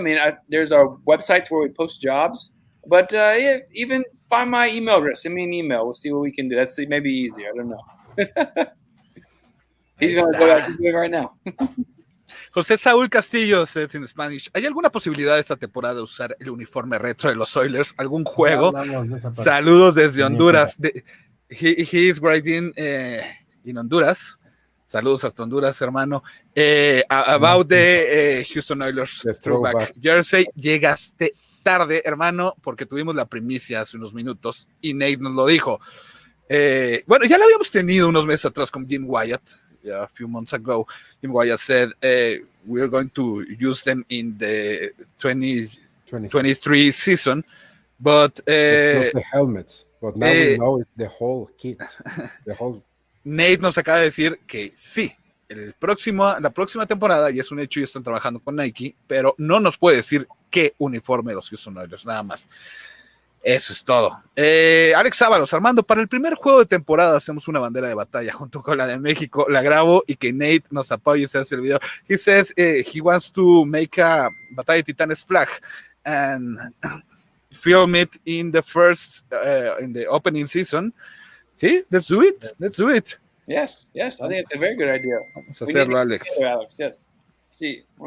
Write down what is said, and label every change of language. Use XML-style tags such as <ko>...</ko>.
<en>I mean, there's our websites where we post jobs. But yeah, even find my email address. Send me an email. We'll see what we can do. That's maybe easier. I don't know. He's going to go out and do it right now.</en> <es>José Saúl Castillo</es> <en>says in Spanish,</en> <es>¿hay alguna posibilidad esta temporada de usar el uniforme retro de los Oilers? ¿Algún juego? Saludos desde Honduras.</es> <en>He is writing in Honduras.</en> <es>Saludos hasta Honduras, hermano.</es> <en>About the Houston Oilers throwback jersey.</en> <es>Llegaste tarde, hermano, porque tuvimos la primicia hace unos minutos y Nate nos lo dijo. Bueno, ya lo habíamos tenido unos meses atrás con Jim Wyatt.</es> <en>A few months ago, Jim Wyatt said we're going to use them in the 2023 season, but the helmets. But now we know it's the whole kit.</en> <es>Nate nos acaba de decir que sí, la próxima temporada, y es un hecho, ya están trabajando con Nike, pero no nos puede decir qué uniforme de los Houston Oilers, nada más. Eso es todo. Alex Ábalos, Armando, para el primer juego de temporada hacemos una bandera de batalla junto con la de México, la grabo y que Nate nos apoye y se hace el video.</es> <en>He says he wants to make a Batalla de Titanes flag and film it in the first, in the opening season. Sí, let's do it. Yes, I think it's a very good idea.</en> <es>Vamos a hacerlo, Alex.</es> <en>Alex, yes. See,</en>